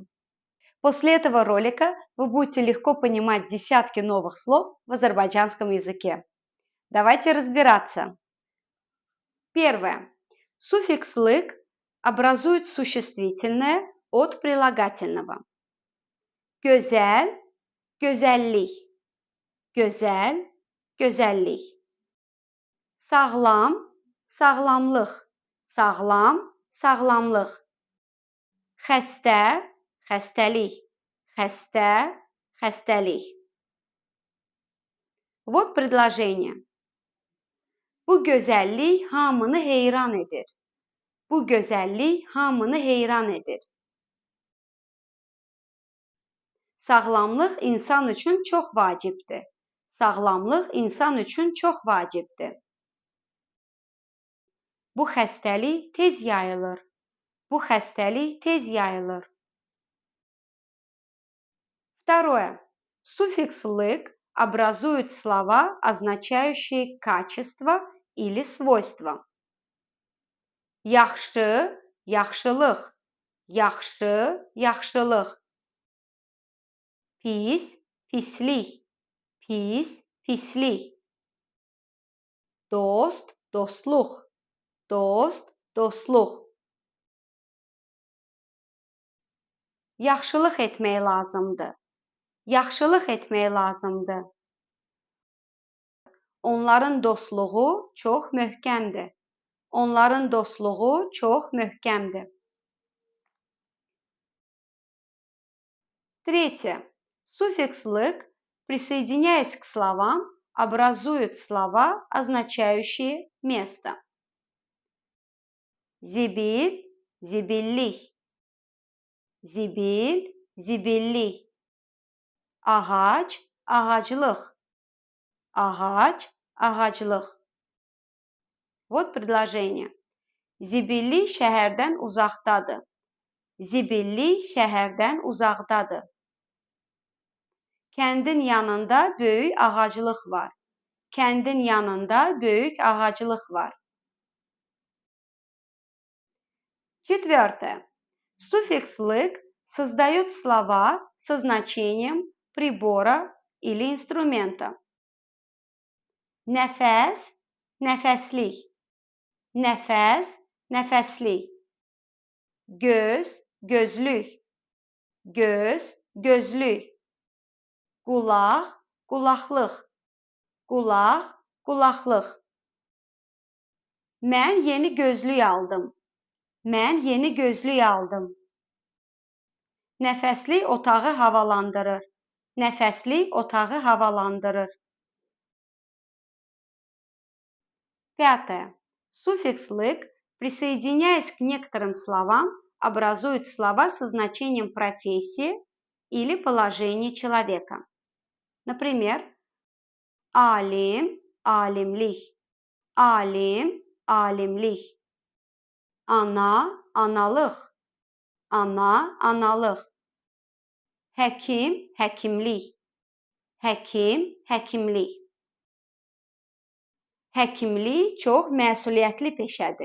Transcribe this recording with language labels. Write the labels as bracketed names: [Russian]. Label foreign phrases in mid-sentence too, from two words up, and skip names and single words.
[Russian] После этого ролика вы будете легко понимать десятки новых слов в азербайджанском языке. Давайте разбираться. Первое. Суффикс «лык» образует существительное от прилагательного. [Azerbaijani] Güzel, güzellik. Gözəl, gözəllik. Sağlam, sağlamlıq. Sağlam, sağlamlıq. Xəstə, xəstəlik. Xəstə, xəstəlik. [Russian] Вот предложение. [Azerbaijani] Bu gözəllik hamını heyran edir. Bu gözəllik hamını heyran edir. Sağlamlıq insan üçün çox vacibdir. Sağlamlıq insan üçün çox vacibdir. Bu xəstəlik tez yayılır. Bu xəstəlik tez yayılır. [Russian] Второе. Суффикс «лык» образует слова, означающие качество или свойство. [Azerbaijani] Yaxşı, yaxşılıq. Yaxşı, yaxşılıq. Pis, pislik. Pis, pislik. Dost, dostluq. Dost, dostluq. Yaxşılıq etmək lazımdır. Yaxşılıq etmək lazımdır. Onların dostluğu çox möhkəmdir. Onların dostluğu çox möhkəmdir. [Russian] Третье. Суффикс «лык», присоединяясь к словам, образует слова, означающие место. [Azerbaijani] Zibil, zibillik. Zibil, zibillik. Ağac, ağaclıq. Ağac, ağaclıq. [Russian] Вот предложение. [Azerbaijani] Zibilli şəhərdən uzaqdadır. Zibilli şəhərdən uzaqdadır. Kəndin yanında böyük ağaclıq var. Kəndin yanında böyük ağaclıq var. [Russian] Четвертое. Суффикс «лык» создает слова со значением прибора или инструмента. [Azerbaijani] Nəfəs, nəfəslik. Nəfəs, nəfəslik. Göz, gözlük. Göz, gözlük. Qulaq, qulaqlıq. Qulaq, qulaqlıq. Mən yeni gözlük aldım. Mən yeni gözlük aldım. Nəfəslik otağı havalandırır. Nəfəslik otağı havalandırır. [Russian] Пятое. Суффикс «лык», присоединяясь к некоторым словам, образует слова со значением профессии или положения человека. Например, алим, [Azerbaijani] alimlik. Alim, alimlik. Ana, analıq. Ana, analıq. Həkim, həkimlik. Həkim, həkimlik. Həkimlik çox məsuliyyətli peşədir.